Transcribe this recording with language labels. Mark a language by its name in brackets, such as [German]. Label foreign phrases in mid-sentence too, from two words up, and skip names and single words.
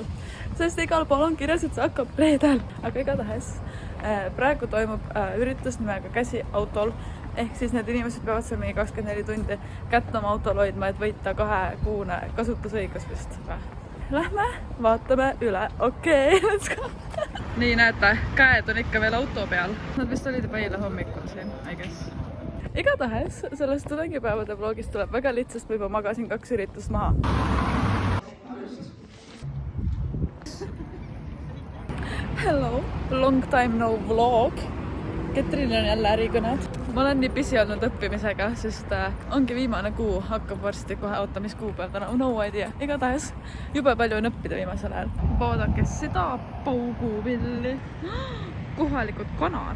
[Estonian] Sest igal pool on kirjas, et see hakkab reedel. Aga igatahes praegu toimub üritus nimega Käsi autol. Ehk siis need inimesed peavad seal mingi 24 tundi kätt oma autol hoidma, et võita 2-kuune kasutusõigus vist. Lähme, vaatame üle. Okei, [English] let's go. [Estonian] Nii näete, käed on ikka veel auto peal. Nad vist olid juba eile hommikul siin, [English] I guess. [Estonian] Igatahes sellest tudengipäevade vlogist tuleb väga lihtsast, ma juba magasin 2 üritust maha. [English] Hello, long time no vlog. [Estonian] Ketrinil on jälle ärikõned. Ma olen nii pisi olnud õppimisega, sest ongi viimane kuu, hakkab varsti kohe oota, mis kuupäev täna. [English] No idea. [Estonian] Igatahes jube palju on õppida viimasel ajal. Vaadake seda pauguvilli. Kohalikud kanad.